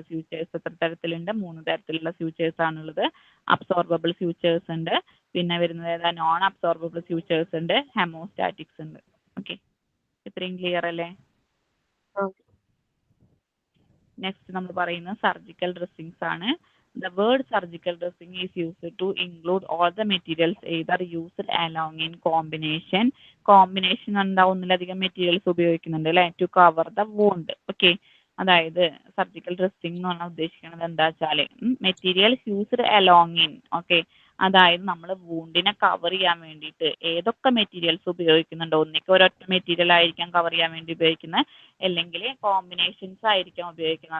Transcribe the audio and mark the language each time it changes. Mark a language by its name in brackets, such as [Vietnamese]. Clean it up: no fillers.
[Malayalam] Futures എത്ര തരത്തിലുണ്ട്? 3 തരത്തിലുള്ള ഫ്യൂച്ചേഴ്സ് ആണുള്ളത്. അബ്സോർബിൾ ഫ്യൂച്ചേഴ്സ് ഉണ്ട്, പിന്നെ വരുന്നത് ഏതാ? നോൺ അബ്സോർബിൾ ഫ്യൂച്ചേഴ്സ് ഉണ്ട്, ഹെമോസ്റ്റാറ്റിക്സ് ഉണ്ട്. ഓക്കെ, ഇത്രയും ക്ലിയർ അല്ലേ? നെക്സ്റ്റ് നമ്മൾ പറയുന്നത് സർജിക്കൽ ഡ്രസ്സിങ്സ് ആണ്. [English] The word surgical dressing is used to include all the materials either used along in combination. [Malayalam] Combination എന്താ? ഒന്നിലധികം മെറ്റീരിയൽസ് ഉപയോഗിക്കുന്നുണ്ട് അല്ലെ, [English] To cover the wound. [Malayalam] Okay, അതായത് സർജിക്കൽ ഡ്രസ്സിംഗ് എന്ന് പറഞ്ഞാൽ ഉദ്ദേശിക്കുന്നത് എന്താ വെച്ചാൽ [English] Materials used along in. [Malayalam] Okay, അതായത് നമ്മൾ വൂണ്ടിനെ കവർ ചെയ്യാൻ വേണ്ടിയിട്ട് ഏതൊക്കെ മെറ്റീരിയൽസ് ഉപയോഗിക്കുന്നുണ്ടോ, ഒന്നിക്ക് ഒരൊറ്റ മെറ്റീരിയൽ ആയിരിക്കാം കവർ ചെയ്യാൻ വേണ്ടി ഉപയോഗിക്കുന്നത്, അല്ലെങ്കിൽ കോമ്പിനേഷൻസ് ആയിരിക്കാം ഉപയോഗിക്കുന്നത്.